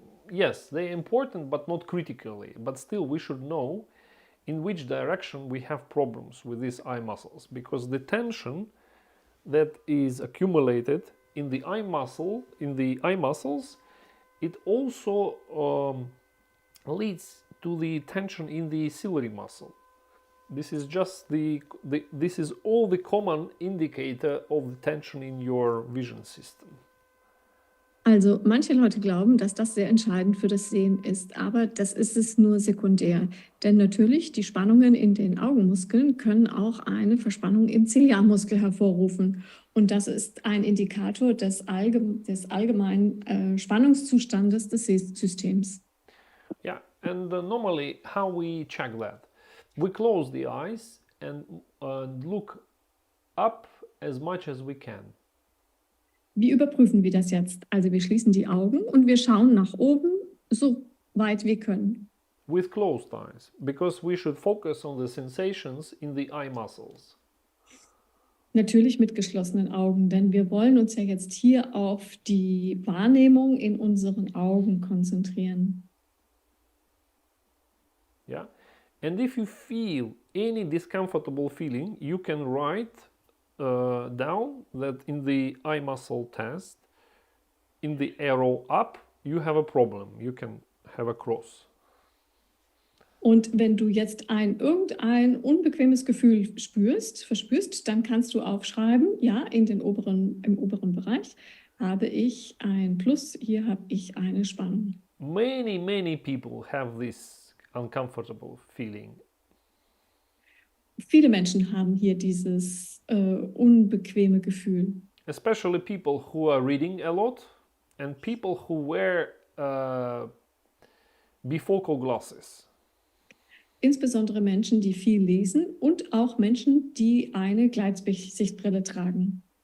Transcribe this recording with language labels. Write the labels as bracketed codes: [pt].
[en] Yes, they're important, but not critically. But still, we should know in which direction we have problems with these eye muscles, because the tension that is accumulated in the eye muscles, it also leads to the tension in the ciliary muscle. This is just this is all the common indicator of the tension in your vision system. [de] Also manche Leute glauben, dass das sehr entscheidend für das Sehen ist, aber das ist es nur sekundär. Denn natürlich, die Spannungen in den Augenmuskeln können auch eine Verspannung im Ziliarmuskel hervorrufen. Und das ist ein Indikator des allgemeinen Spannungszustandes des Sehsystems. [en] Yeah, and normally how we check that? We close the eyes and look up as much as we can. [de] Wie überprüfen wir das jetzt? Also wir schließen die Augen und wir schauen nach oben, so weit wir können. [en] With closed eyes, because we should focus on the sensations in the eye muscles. [de] Natürlich mit geschlossenen Augen, denn wir wollen uns ja jetzt hier auf die Wahrnehmung in unseren Augen konzentrieren. [en] Yeah, and if you feel any discomfortable feeling, you can write down that in the eye muscle test, in the arrow up, you have a problem. You can have a cross. [de] Und wenn du jetzt irgendein unbequemes Gefühl verspürst, dann kannst du aufschreiben, ja, im oberen Bereich habe ich ein Plus, hier habe ich eine Spannung. [en] Many people have this uncomfortable feeling. [de] Viele Menschen haben hier dieses unbequeme Gefühl. [en] Especially people who are reading a lot and people who wear bifocal glasses. [de] Insbesondere Menschen, die viel lesen und auch Menschen, die eine Gleitsichtbrille tragen.